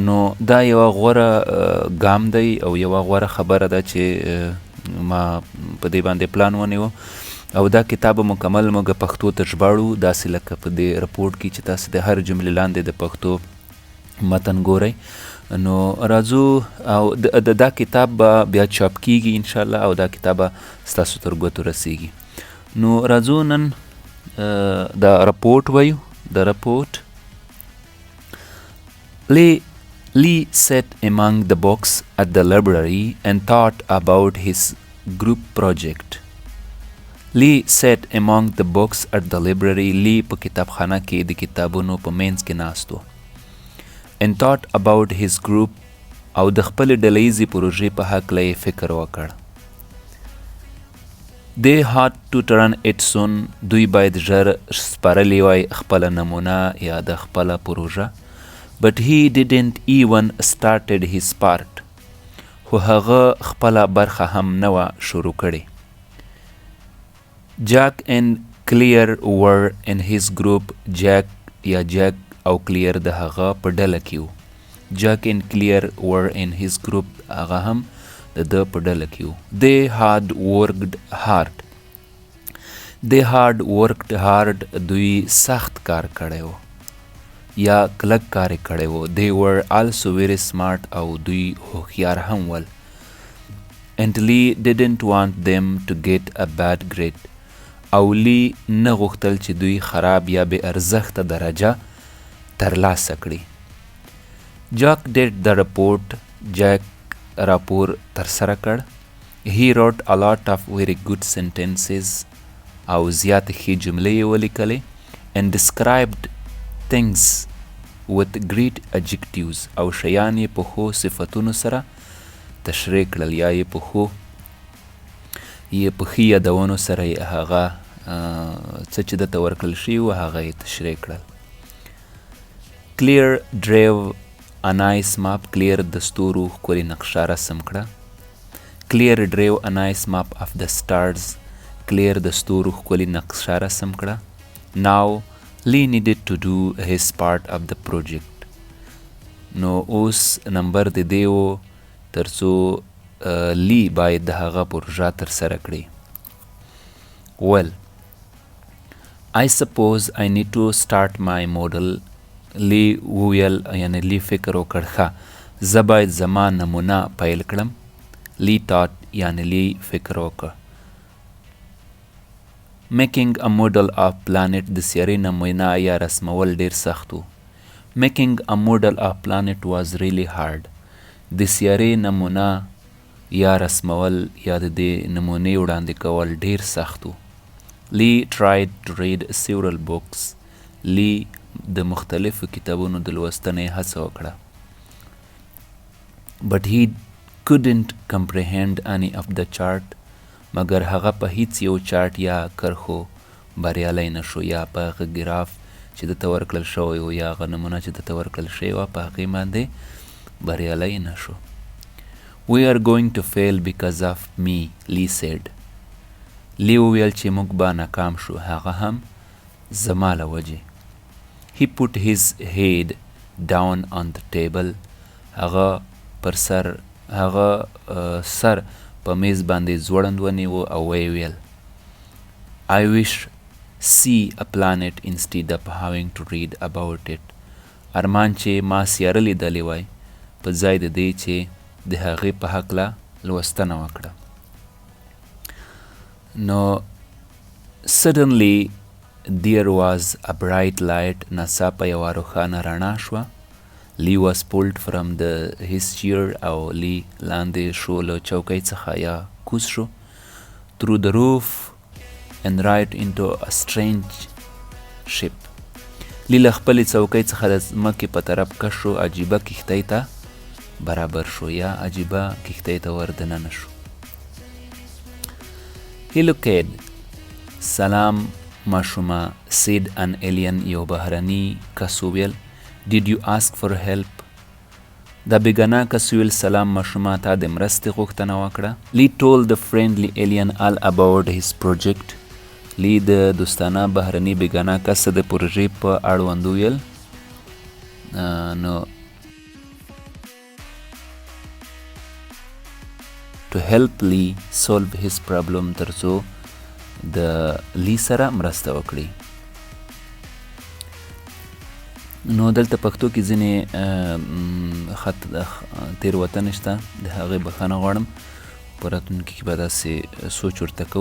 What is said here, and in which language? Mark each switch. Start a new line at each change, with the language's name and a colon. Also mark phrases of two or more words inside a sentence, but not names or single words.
Pashto: نو دا یوه غوره ګام دی او یوه غوره خبره ده چې ما په دې باندې پلان ونیو او دا کتاب مکمل موږ پښتو ته ژباړو، داسې لکه په دې رپورټ کې چې تاسو د هر جملې لاندې د پښتو متن ګورئ. نو راځو او دا کتاب به بیا چاپ کیږي انشاءالله او دا کتاب به ستاسو تر ګوتو رسیږي. نو راځو نن د رپورټ وایو. د رپورټ
English: Lee sat among the books at the library and thought about his group project. Lee sat among the books at the library.
Pashto: Lee په کتابخانه کې د کتابونو په منځ کې ناست و.
English: And thought about his group
Pashto: او د خپلې ډلهیزې پروژې په هکله یې فکر وکړ.
English: They had to turn it soon.
Pashto: دوی باید ژر سپارلی وای خپله نمونه یا د خپله پروژه.
English: But he didn't even started his part.
Pashto: خو هغه خپله برخه هم نه وه شروع کړې.
English: Jack and Clear were in his group.
Pashto: Jack یا Jack او Clear د هغه په ډله کې وو.
English: Jack and Clear were in his group.
Pashto: هغه هم د ده په ډله کې وو.
English: They had worked hard. They had worked hard.
Pashto: دوی سخت کار کړی و یا کلک کار یې کړی و.
English: They were also very smart
Pashto: او دوی هوښیار هم ول.
English: And Lee didn't want them to get a bad grade.
Pashto: او لی نه غوښتل چې دوی خراب یا بې ارزښته درجه ترلاسه کړي.
English: Jack did the report.
Pashto: Jack راپور ترسره کړ.
English: He wrote a lot of very good sentences.
Pashto: او زیاتې ښې جملې یې ولیکلې.
English: And described things with great adjectives.
Pashto: او شیان یې په ښو صفتونو سره تشریح کړل یا یې په ښو په ښې یادونو سره یې هغه څه چې درته ورکړل شوي وو هغه یې تشریح کړل.
English: Clear drove a nice map.
Pashto: Clear د ستورو ښکلې نقشه رسم کړه.
English: Clear drove a nice map of the stars.
Pashto: Clear د ستورو ښکلې نقشه رسم کړه.
English: Now Lee needed to do his part of the project.
Pashto: نو اوس نمبر د دې و تر څو لی باید د هغه پروژه ترسره کړي.
English: Well, I suppose I need to start my model.
Pashto: لی وویل یعنی لی فکر وکړ ښه زه باید زما نمونه پیل کړم. لی thought یعنی لی فکر وکړ.
English: Making a model of planet
Pashto: د سیارې نمونه یا رسمول ډیر سخت و.
English: Making a model of planet was really hard.
Pashto: د سیارې نمونه یا رسمول یا د دې نمونې وړاندې کول ډیر سخت و.
English: Lee tried to read several books.
Pashto: Lee د مختلفو کتابونو د لوستنې هڅه وکړه.
English: But he couldn't comprehend any of the chart.
Pashto: مګر هغه په هیڅ یو چارټ یا کرښو بریالی نه شو یا په هغه ګراف چې دته ورکړل شوی و یا هغه نمونه چې دته ورکړل شوی وه په هغې باندې بریالی نه شو.
English: We are going to fail because of me, Lee said.
Pashto: لی وویل چې موږ به ناکام شو هغه هم زما له وجې.
English: He put his head down on the table.
Pashto: هغه سر په میز باندې ځوړند ونیو او ویې ویل
English: I wish see a planet instead of having to read about it.
Pashto: ارمان چې ما سیاره لیدلې وای په ځای د دې چې د هغې په هکله لوستنه وکړه.
English: نو suddenly there was a bright light.
Pashto: ناڅاپه یوه روښانه رڼا شوه. لی
English: was pulled from his chair
Pashto: او لی لاندې شو له چوکۍ څخه یا کوز شو.
English: through the roof and right into a strange ship.
Pashto: لی له خپلې څوکۍ څخه د ځمکې په طرف کش شو، عجیبه کښتۍ ته برابر شو یا عجیبه کښتۍ ته ور دننه شو.
English: he looked.
Pashto: سلام ماشومه.
English: said an alien.
Pashto: یو بهرني کس وویل.
English: did you ask for help.
Pashto: دا بېګناه کس وویل سلام ماشومه، تا د مرستې غوښتنه وکړه. لی told the friendly alien all about his project. لی د دوستانه بهرني بېګناه کس د پروژې په اړوند وویل. نو
English: to help Lee solve his problem
Pashto: تر څو د لی سره مرسته وکړي. نو دلته پښتو کې ځینې تېروتنې شته، د هغې بښنه غواړم. په راتلونکي کې به داسې سوچ ورته کوو.